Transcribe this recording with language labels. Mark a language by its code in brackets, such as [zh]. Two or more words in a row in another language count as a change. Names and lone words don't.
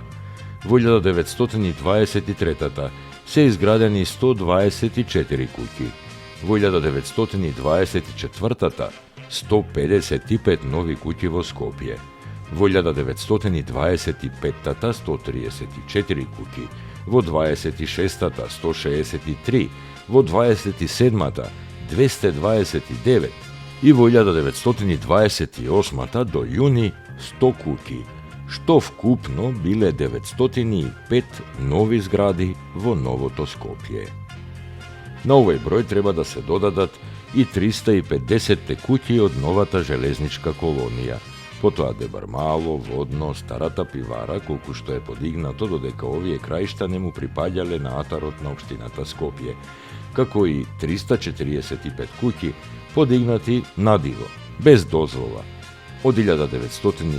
[mk] В 1923. се изградени 124 куќи. В 1924. 155 нови куќи во Скопје. В 1925. 134 куќи. Во 26. 163. Во 27. 229 и во 1928. до јуни 100 куќи, што вкупно биле 905 нови згради во новото Скопје. На овај број треба да се додадат и 350 куќи од новата железничка колонија, потоа Дебар Мало, Водно, Старата пивара, колку што е подигнато додека овие краиштане му припаѓале на атаротна општината Скопје, како и 345 куќи подигнати надиво, без дозвола, од 1919.